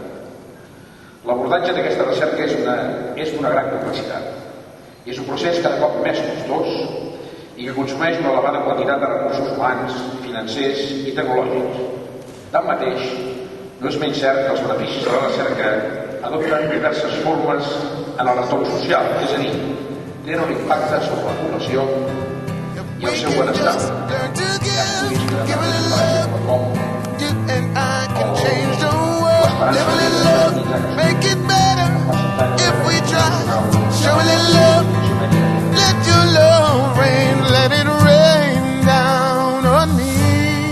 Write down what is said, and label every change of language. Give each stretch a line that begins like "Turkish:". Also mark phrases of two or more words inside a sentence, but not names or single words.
Catalan: L'abordatge d'aquesta recerca és d'una gran complexitat i és un procés cada cop més costós i que consumeix una elevada quantitat de recursos humans, financers i tecnològics. Tanmateix, no és menys cert que els beneficis de la recerca adopten diverses formes en el retorn social, és a dir, tenen un impacte sobre la població i el seu benestar.
English: You and I can change the world. Live a little love, make it better if we try. Show a little love, let your love rain, let it rain down on me.